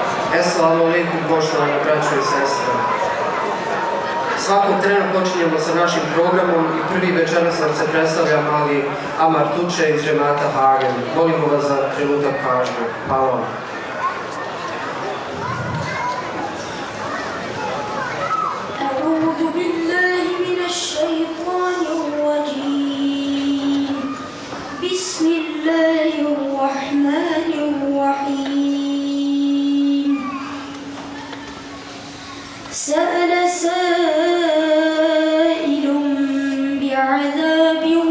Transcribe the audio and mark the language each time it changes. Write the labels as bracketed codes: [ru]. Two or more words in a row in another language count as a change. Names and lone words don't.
[ar] السلام عليكم, [bs] poštovani braćo i sestre. Svakog trena počinjemo sa našim programom i prvi večeras nam se predstavlja mali Amar Tuče iz džemata Hagen. Molimo vas za trenutak pažnje. Hvala vam. [ar] بسم الله الرحمن الرحيم سأل سائل بعذاب